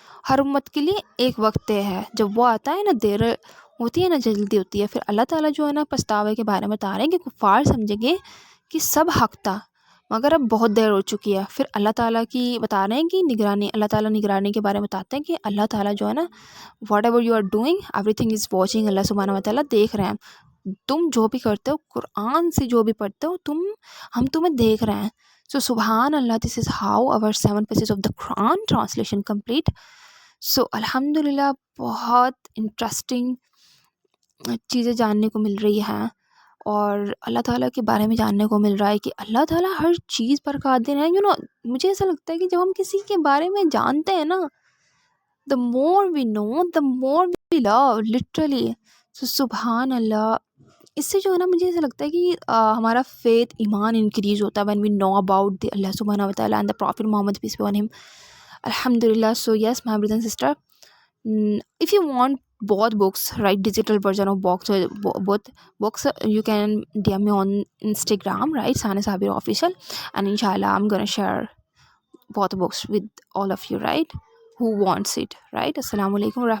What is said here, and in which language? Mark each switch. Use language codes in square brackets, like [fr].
[ur] ہر امت کے لیے ایک وقت طے ہے، جب وہ آتا ہے نا دیر ہوتی ہے نہ جلدی ہوتی ہے. پھر اللہ تعالیٰ جو ہے نا پچھتاوے کے بارے میں بتا رہے ہیں کہ کفار سمجھیں گے کہ سب حق تھا مگر اب بہت دیر ہو چکی ہے. پھر اللہ تعالیٰ کی بتا رہے ہیں کہ اللہ تعالیٰ نگرانی کے بارے میں بتاتے ہیں کہ اللہ تعالیٰ جو ہے نا [en] Whatever you are doing everything is watching. [ur] اللہ سبحانہ و تعالیٰ دیکھ رہے ہیں تم جو بھی کرتے ہو، قرآن سے جو بھی پڑھتے ہو ہم تمہیں دیکھ رہے ہیں. سو سبحان اللہ. [en] This is how our 7 pages of the Quran translation complete. [ur] سو الحمدللہ بہت انٹرسٹنگ چیزیں جاننے کو مل رہی ہیں اور اللہ تعالیٰ کے بارے میں جاننے کو مل رہا ہے کہ اللہ تعالیٰ ہر چیز پر قادر ہے. مجھے ایسا لگتا ہے کہ جب ہم کسی کے بارے میں جانتے ہیں نا، [en] the more we know the more we love literally. [ur] so سبحان اللہ. اس سے جو ہے نا مجھے ایسا لگتا ہے کہ ہمارا فیتھ ایمان انکریز ہوتا ہے [en] when we know about the اللہ سبحانہ و تعالیٰ and the Prophet Muhammad peace be on him. [ar] Alhamdulillah. [en] So yes, my brother and sister, if you want both books, right, digital version of both books, you can DM me on Instagram, right, Sana Sabir Official, and inshallah I'm gonna share both books with all of you, right, who wants it, right. [ar] Assalamu alaikum wa rahmatullahi.